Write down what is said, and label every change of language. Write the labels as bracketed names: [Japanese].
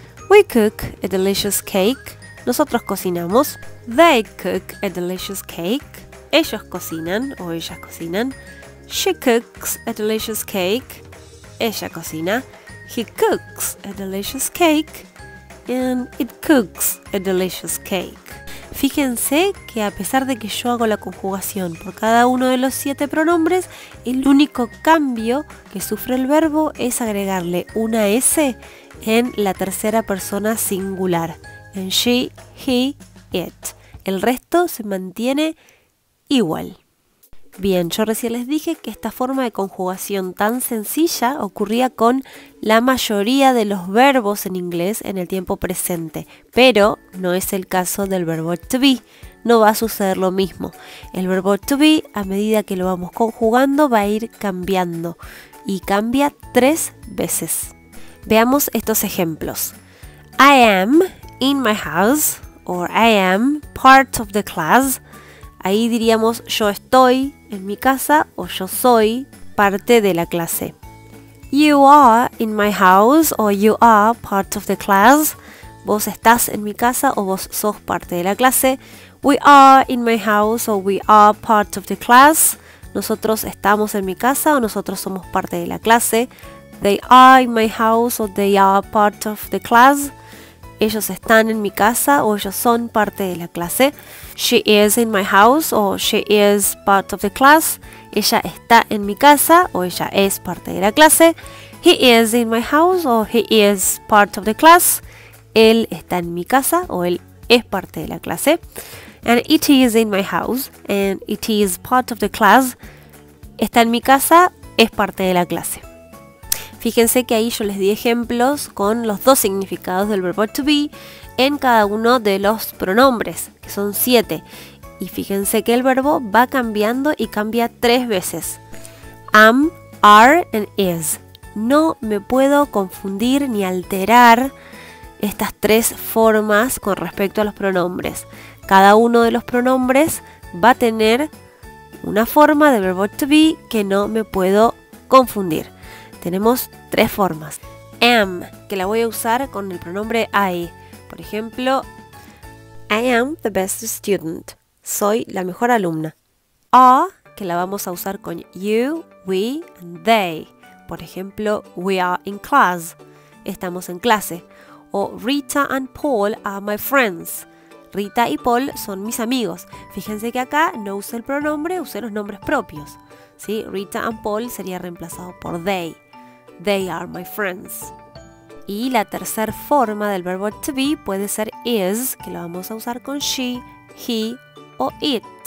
[English] We cook a delicious cake. [Spanish] Nosotros cocinamos. [English] They cook a delicious cake. [Spanish] Ellos cocinan o ellas cocinan. [English] She cooks a delicious cake. [Spanish] Ella cocina. [English] He cooks a delicious cake. And it cooks a delicious cake. [Spanish] Fíjense que a pesar de que yo hago la conjugación por cada uno de los 7 pronombres, el único cambio que sufre el verbo es agregarle una S en la tercera persona singular, en she, he, it. El resto se mantiene igual. Bien, yo recién les dije que esta forma de conjugación tan sencilla ocurría con la mayoría de los verbos en inglés en el tiempo presente, pero no es el caso del verbo to be. No va a suceder lo mismo. El verbo to be, a medida que lo vamos conjugando, va a ir cambiando y cambia 3 veces. Veamos estos ejemplos. [English] I am in my house or I am part of the class. [Spanish] Ahí diríamos yo estoy en mi casa o yo soy parte de la clase. [English] You are in my house or you are part of the class. [Spanish] Vos estás en mi casa o vos sos parte de la clase. [English] We are in my house or we are part of the class. [Spanish] Nosotros estamos en mi casa o nosotros somos parte de la clase. [English] They are in my house or they are part of the class. [Spanish] Ellos están en mi casa o ellos son parte de la clase. [English] She is in my house or she is part of the class. [Spanish] Ella está en mi casa o ella es parte de la clase. [English] He is in my house or he is part of the class. [Spanish] Él está en mi casa o él es parte de la clase. [English] And it is in my house and it is part of the class. [Spanish] Está en mi casa, es parte de la clase. Fíjense que ahí yo les di ejemplos con los 2 significados del verbo to be en cada uno de los pronombres, que son 7. Y fíjense que el verbo va cambiando y cambia 3 veces. [English] Am, are and is. [Spanish] No me puedo confundir ni alterar estas 3 formas con respecto a los pronombres. Cada uno de los pronombres va a tener una forma del verbo to be que no me puedo confundir. Tenemos 3 formas. Am, que la voy a usar con el pronombre I. Por ejemplo, [English] I am the best student. [Spanish] Soy la mejor alumna. Are, que la vamos a usar con you, we, and they. Por ejemplo, [English] we are in class. [Spanish] Estamos en clase. [English] O Rita and Paul are my friends. [Spanish] Rita y Paul son mis amigos. Fíjense que acá no usé el pronombre, usé los nombres propios. ¿Sí? Rita and Paul sería reemplazado por they. [English] They are my friends. [Spanish] Y la tercera forma del verbo to be puede ser is, que lo vamos a usar con she, he o it.